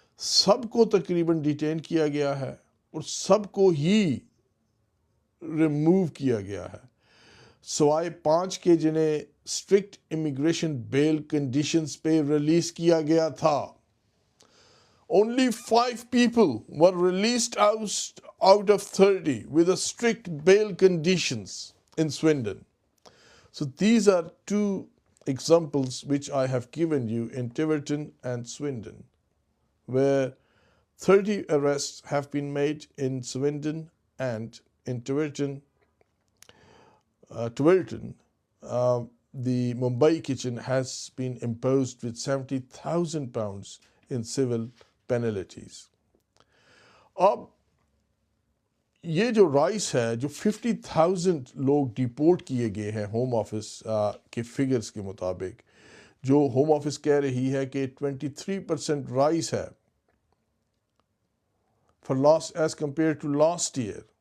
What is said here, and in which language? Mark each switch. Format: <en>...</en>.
<ur>سب کو تقریباً ڈیٹین کیا گیا ہے اور سب کو ہی ریموو کیا گیا ہے، سوائے 5 کے جنہیں اسٹرکٹ امیگریشن بیل کنڈیشنز پہ ریلیز کیا گیا تھا۔</ur> <en>Only 5 people were released out of 30 with a strict bail conditions in Swindon. So these are 2 examples which I have given you in Tiverton and Swindon, where 30 arrests have been made in Swindon, and in Tiverton, the Mumbai kitchen has been imposed with 70,000 pounds in civil penalties.</en> <ur>اب یہ جو rice ہے، جو 50,000 لوگ deport کیے گئے ہیں home office کے فگرز کے مطابق، جو ہوم آفس کہہ رہی ہے کہ 23% رائس ہے</ur> <en>as compared to last year,</en>